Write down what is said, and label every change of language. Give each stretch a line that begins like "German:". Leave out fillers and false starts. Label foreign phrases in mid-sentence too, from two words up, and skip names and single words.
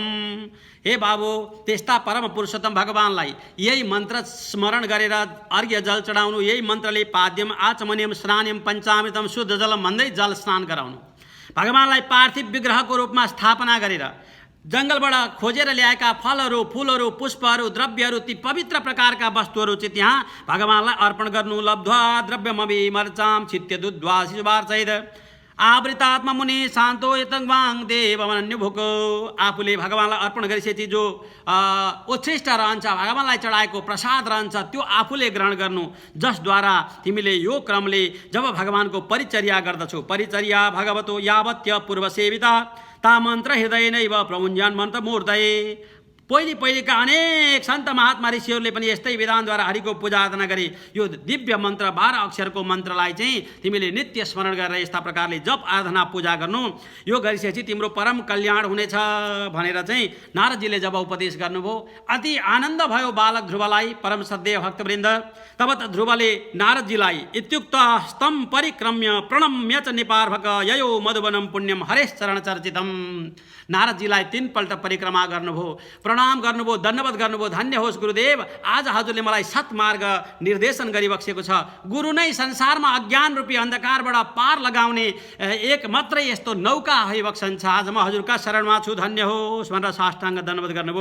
Nepali: हे बाबु, त्यस्ता परम पुरुषोत्तम भगवानलाई यही मन्त्र स्मरण गरेर अर्घ्य जल चढाउनु, यही मन्त्रले
Sanskrit: पाद्यम आचमनियम स्नानियम पञ्चामृतम शुद्ध जलम
Nepali: भन्दै जल स्नान गराउनु। भगवानलाई पार्थिव विग्रहको रूपमा स्थापना गरेर जङ्गलबाट खोजेर ल्याएका फलहरू, फुलहरू, पुष्पहरू, द्रव्यहरू, ती पवित्र प्रकारका वस्तुहरू चाहिँ त्यहाँ भगवानलाई अर्पण गर्नु।
Sanskrit: लब्ध्वा द्रव्यमवि मर्चाम छित्य दुध्वा शिशुवार्चैद आवृतात्मा मुनि शान्तो यतङ्वाङ देवमन्युभुको।
Nepali: आफूले भगवानलाई अर्पण गरिसकेपछि जो उच्छिष्ट रहन्छ, भगवानलाई चढाएको प्रसाद रहन्छ, त्यो आफूले ग्रहण गर्नु। जसद्वारा तिमीले यो क्रमले जब भगवानको परिचर्या गर्दछौ,
Sanskrit: परिचर्या भगवतो यावत्य पूर्वसेविता ता मन्त्र हृदय नैव प्रमुञ्जन मन्त्र मूर्तये।
Nepali: पहिलेका अनेक सन्त महात्मा ऋषिहरूले पनि यस्तै विधानद्वारा हरिको पूजा आराधना गरे। यो दिव्य मन्त्र 12 अक्षरको मन्त्रलाई चाहिँ तिमीले नित्य स्मरण गरेर यस्ता प्रकारले जप आराधना पूजा गर्नु। यो गरिसकेपछि तिम्रो परम कल्याण हुनेछ भनेर चाहिँ नारदजीले जब उपदेश गर्नुभयो, अति आनन्द भयो बालक ध्रुवलाई। परम श्रद्धेय भक्तवृन्द, तब त ध्रुवले नारदजीलाई
Sanskrit: इत्युक्त स्तम परिक्रम्य प्रणम्य च निपार्भक ययो मधुवनम पुण्यम हरेश चरण चर्चितम।
Nepali: नारदजीलाई 3 पल्ट परिक्रमा गर्नुभयो, प्रणाम गर्नुभयो, दण्डवत गर्नुभयो। धन्य होस् गुरुदेव, आज हजुरले मलाई सत्मार्ग निर्देशन गरिबक्सेको छ। गुरु नै संसारमा अज्ञान रूपी अन्धकारबाट पार लगाउने एक मात्रै यस्तो नौका भइबक्सन्छ। आज म हजुरका शरणमा छु, धन्य होस् भनेर साष्टाङ्ग दण्डवत गर्नुभयो।